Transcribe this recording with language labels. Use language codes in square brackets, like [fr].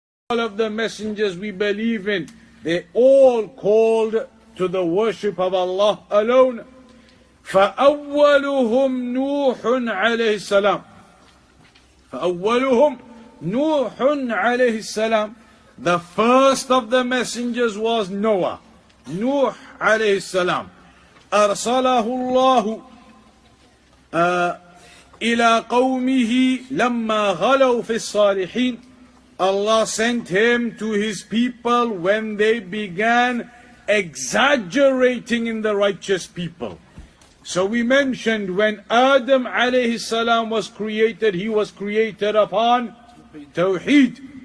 [en] all of the messengers we believe in, they all called to the worship of Allah alone. [ar] فأولهم نوح عليه السلام. فأولهم نوح عليه السلام. [en] The first of the messengers was Noah. [ar] Nuh عليه السلام. أرسله الله إلى قومه لما غلوا في الصالحين. [en] Allah sent him to his people when they began exaggerating in the righteous people. So we mentioned when Adam alayhi salam was created, he was created upon Tawheed.